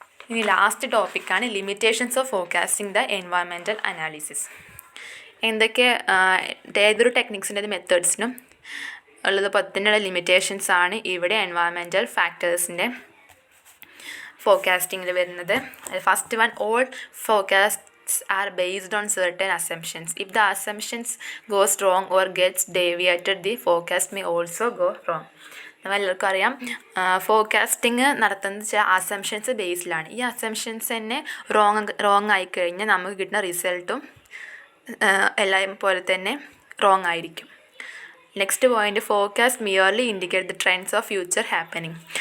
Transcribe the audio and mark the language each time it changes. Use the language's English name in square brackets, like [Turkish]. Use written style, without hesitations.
[Malayalam] ഇനി ലാസ്റ്റ് ടോപ്പിക്കാണ് [English] Limitations of forecasting the environmental analysis. [Malayalam] എന്തൊക്കെ ഏതൊരു ടെക്നിക്സിൻ്റെ മെത്തേഡ്സിനും ഉള്ളത് പത്തിനുള്ള ലിമിറ്റേഷൻസ് ആണ് ഇവിടെ എൻവയറമെൻറ്റൽ ഫാക്ടേഴ്സിൻ്റെ ഫോർകാസ്റ്റിങ്ങിൽ വരുന്നത്. [English] First one, all forecasts are based on certain assumptions. If the assumptions goes wrong or gets deviated, the forecast may also go wrong. [Malayalam] എല്ലാവർക്കും അറിയാം forecasting നടത്തുന്നത് ചില അസംഷൻസ് ബേസിലാണ്. ഈ അസംഷൻസ് തന്നെ റോങ് ആയിക്കഴിഞ്ഞാൽ നമുക്ക് കിട്ടുന്ന റിസൾട്ടും എല്ലാം പോലെ തന്നെ റോങ് ആയിരിക്കും. [English] Next point, forecast merely indicate the trends of future happening.